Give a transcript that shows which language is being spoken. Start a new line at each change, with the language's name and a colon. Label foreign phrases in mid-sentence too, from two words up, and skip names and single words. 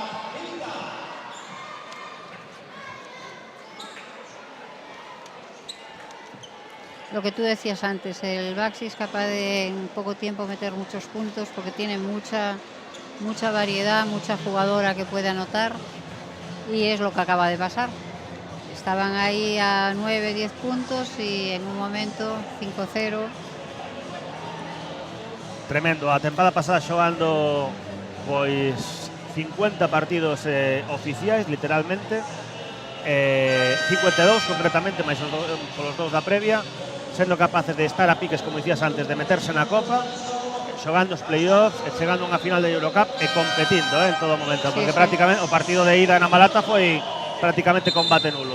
Spanish: Lo que tú decías antes, el Baxi es capaz de en poco tiempo meter muchos puntos porque tiene mucha variedad, mucha jugadora que puede anotar y es lo que acaba de pasar. Estaban ahí a 9, 10 puntos y en un momento 5-0. Tremendo,
Galician: a tempada pasada xogando pois 50 partidos oficiais, literalmente, 52 concretamente, máis polos dous da previa, sendo capaces de estar a piques, como dicías antes, de meterse na Copa, xogando os play-offs, chegando a unha final de Eurocup e competindo en todo momento, porque prácticamente o partido de ida na Malata foi prácticamente combate nulo.